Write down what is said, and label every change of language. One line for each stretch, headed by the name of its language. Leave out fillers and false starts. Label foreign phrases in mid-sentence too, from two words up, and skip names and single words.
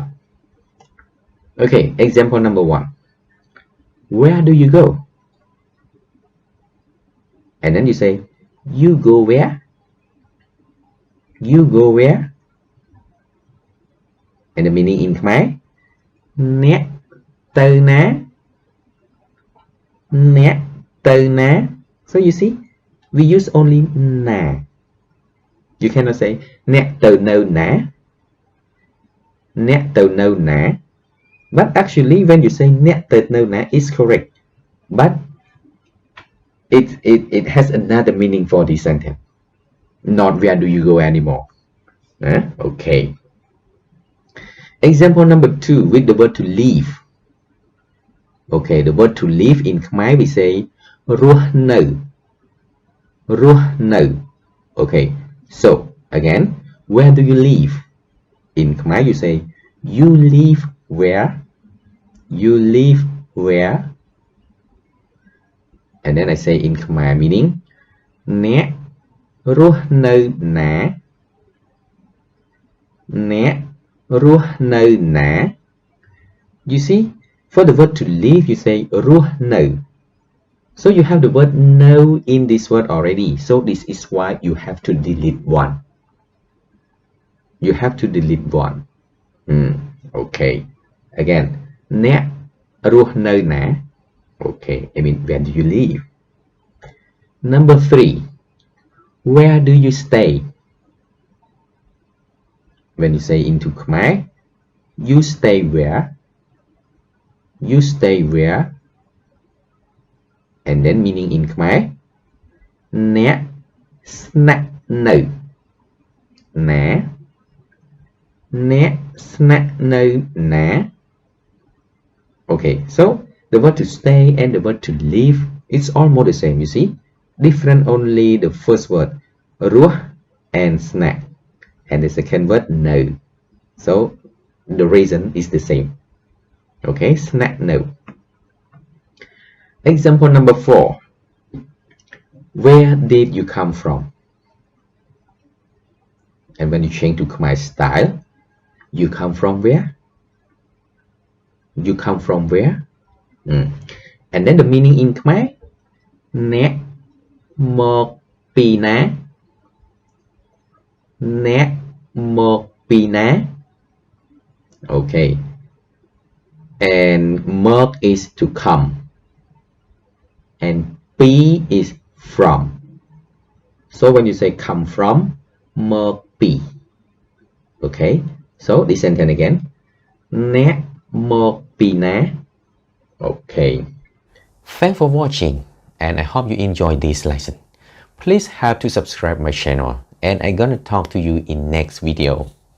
English: Okay, example number 1. Where do you go? And then you say, you go where? You go where? And the meaning in Khmer,
Khmer: អ្នកទៅណា អ្នកទៅណា
English: So you see, we use only na. You cannot say
Khmer: អ្នកទៅនៅណា អ្នកទៅនៅណា
English: But actually, when you say
Khmer: អ្នកទៅនៅណា
English: is correct. But it has another meaning for this sentence. Not where do you go anymore. Okay. Example number 2 with the word to leave. Okay, the word to leave in Khmer we say
Khmer: រស់នៅ រស់នៅ
English: Okay, so again, where do you live? In Khmer you say you live where? You live where? And then I say in Khmer meaning
Khmer: អ្នករស់នៅណា អ្នករស់នៅណា
English: You see, for the word to live you say
Khmer: រស់នៅ
English: So you have the word no in this word already. So this is why you have to delete one. You have to delete one. Okay. Again,
Khmer: អ្នករស់នៅណា
English: Okay, I mean, where do you live? Number 3. Where do you stay? When you say into Khmer, you stay where? You stay where? And then meaning in Khmer,
Khmer: អ្នកស្នាក់នៅ ណា អ្នកស្នាក់នៅណា
English: Okay, so the word to stay and the word to leave, it's almost the same, you see? Different only the first word, រស់ and ស្នាក់ and the second word, no. So the reason is the same. Okay,
Khmer: ស្នាក់នៅ
English: Example number 4. Where did you come from? And when you change to Khmer style, you come from where? You come from where? And then the meaning in Khmer,
Khmer: អ្នកមកពីណា អ្នកមកពីណា
English: Okay. And មក is to come. And pi is from. So when you say come from,
Khmer: មកពី
English: Okay, so this sentence again,
Khmer: អ្នកមកពីណា Okay.
English: Thanks for watching, and I hope you enjoyed this lesson. Please have to subscribe my channel, and I'm gonna talk to you in next video.